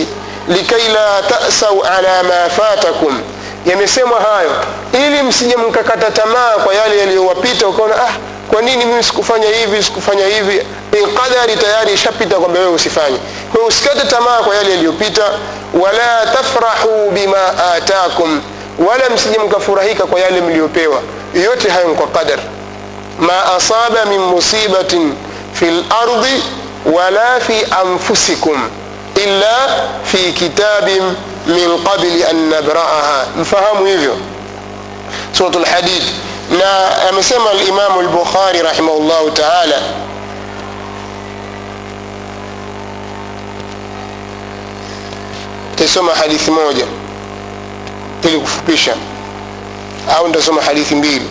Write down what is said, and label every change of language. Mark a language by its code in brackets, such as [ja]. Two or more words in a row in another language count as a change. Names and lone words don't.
[ar] لكيلا تأسوا على ما فاتكم, [sw] yamesemwa hayo ili msije mkakata tamaa kwa yale yaliyowapita, ukaona kwa nini mimi sikufanya hivi, qadari tayari ishapita kwamba wewe usifanye. Kwa hiyo usikate tamaa kwa yale yaliyopita. [ar] ولا تفرحوا بما آتاكم, [sw] wala msije mkafurahika kwa yale mliopewa. Yote hayo kwa qadar. [ar] ما أصاب من مصيبة في الأرض ولا في أنفسكم إلا في كتاب من قبل أن نبرأها. [sw] Mfahamu hivyo suratul Hadid. Na amesema al-Imam al-Bukhari [ar] رحمه الله تعالى, [sw] tasoma hadithi moja ili kufupisha, au ndasoma hadithi mbili.